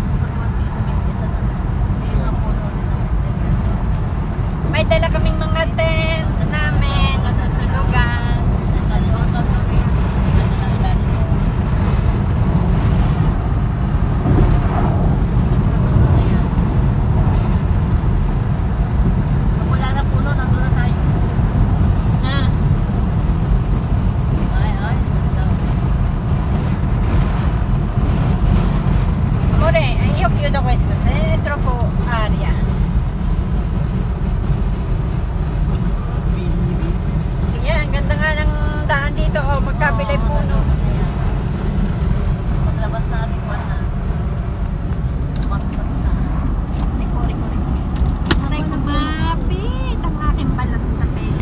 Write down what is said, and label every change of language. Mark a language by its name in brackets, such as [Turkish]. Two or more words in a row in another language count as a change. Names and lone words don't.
[Filipino] May dala kaming mga tent namin. Natutulugan. Wala na puno, nandun na tayo. Ah. [Italian] Amore, io chiudo questo, se è troppo aria. [Filipino] Sige, ang ganda nga ng daan dito. Oh, magkabilay puno. Paglabas natin na. Mas na. Riko. Aray ko, mapit ang aking balat sa pele.